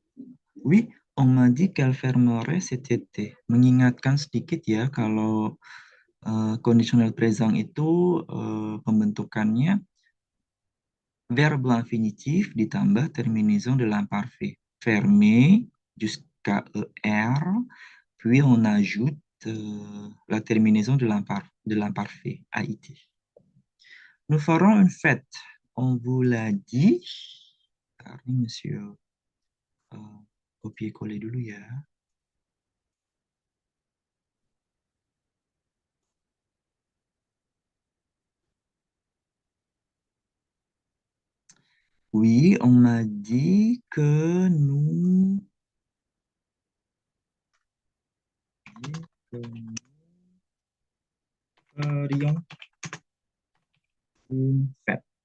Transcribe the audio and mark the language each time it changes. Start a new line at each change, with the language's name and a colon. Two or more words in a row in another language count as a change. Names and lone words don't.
French: Oui, on m'a dit qu'elle fermerait cet été.
Indonesian: Mengingatkan sedikit ya, kalau
French: conditional présent
Indonesian: itu pembentukannya
French: verbe infinitif
Indonesian: ditambah
French: terminaison de l'imparfait. Fermer jusqu'à ER, puis on ajoute la terminaison de l'imparfait, AIT. Nous ferons une fête. On vous l'a dit.
Indonesian: Tadi, monsieur, copier-coller dulu ya.
French: Oui, on m'a dit que nous ferions une fête.